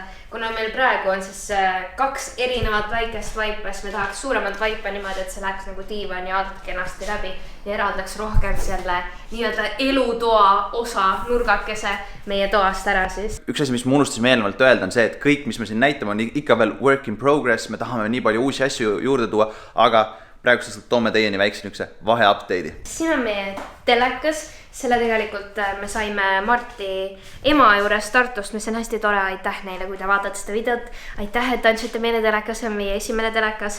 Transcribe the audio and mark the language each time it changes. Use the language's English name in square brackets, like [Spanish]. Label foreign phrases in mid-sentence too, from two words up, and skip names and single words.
[Estonian] Kuna meil praegu on siis 2 erinevat väikest vaipa, siis me tahaks suuremat vaipa niimoodi, et see läheks nagu diivani alt kenasti läbi ja eraldaks rohkem selle nii-öelda elutoa osa nurgakese meie toast ära siis. Üks asi, mis me unustasime eelnevalt öelda, on see, et kõik, mis me siin näitame, on ikka veel [English] work in progress, [Estonian] me tahame nii palju uusi asju juurde tuua, aga praegusest toome teieni väikse nükse vahe-update'i. Siin on meie telekas, selle tegelikult me saime Marti ema juures Tartust, mis on hästi tore, aitäh neile, kui te vaatate seda videot. Aitäh, et andsite meile telekas, see on meie esimene telekas.